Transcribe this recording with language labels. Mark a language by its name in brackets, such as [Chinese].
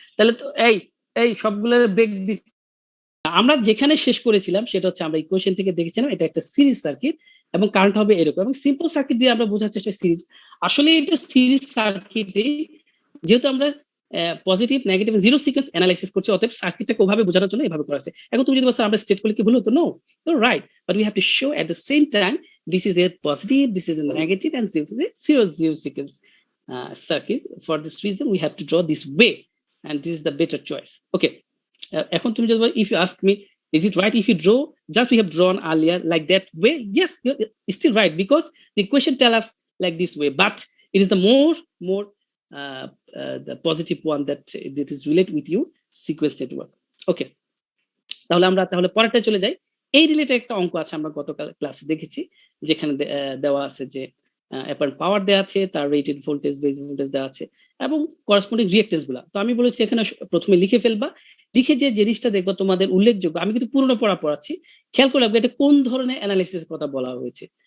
[Bangla] তাহলে তো এই এই সবগুলোর ব্রেক দি, আমরা যেখানে শেষ করেছিলাম সেটা হচ্ছে আমরা ইকুয়েশন থেকে দেখেছিলাম এটা একটা সিরিজ সার্কিট এবং কারেন্ট হবে এরকম, এবং সিম্পল সার্কিট দিয়ে আমরা বোঝার চেষ্টা সিরিজ, আসলে এটা সিরিজ সার্কিটে যেহেতু আমরা positive negative zero sequence analysis করছি, অতএব সার্কিটটাকে ওভাবে বোঝানোর জন্য এভাবে করা হয়েছে। এখন তুমি যদি বলছো আমরা স্টেট করলে কি ভুল হতো, [English] No you're right, but we have to show at the same time this is a positive, this is a negative and this is a zero sequence circuit, for this reason we have to draw this way and this is the better choice. Okay, [Bangla] এখন তুমি যদি [English] if you ask me is it right if you draw just we have drawn earlier like that way, yes it's still right because the equation tell us like this way, but It is the more the positive one that is relate with you sequence network. [Bangla] Okay, তাহলে আমরা পরেরটা চলে যাই। এই related একটা অঙ্ক আছে, আমরা গতকাল ক্লাসে দেখেছি, যেখানে দেওয়া আছে যে অ্যাপারেন্ট পাওয়ার দেওয়া আছে, তার রেটেড ভোল্টেজ, বেস ভোল্টেজ দেওয়া আছে এবং করসপন্ডিং রিঅ্যাক্টেন্স গুলা। তো আমি বলেছি এখানে প্রথমে লিখে ফেলবা, লিখে যে জিনিসটা দেখবো তোমাদের উল্লেখযোগ্য, আমি কিন্তু পুরনো পড়াচ্ছি, খেয়াল করে রাখবে এটা কোন ধরনের অ্যানালাইসিসের কথা বলা হয়েছে।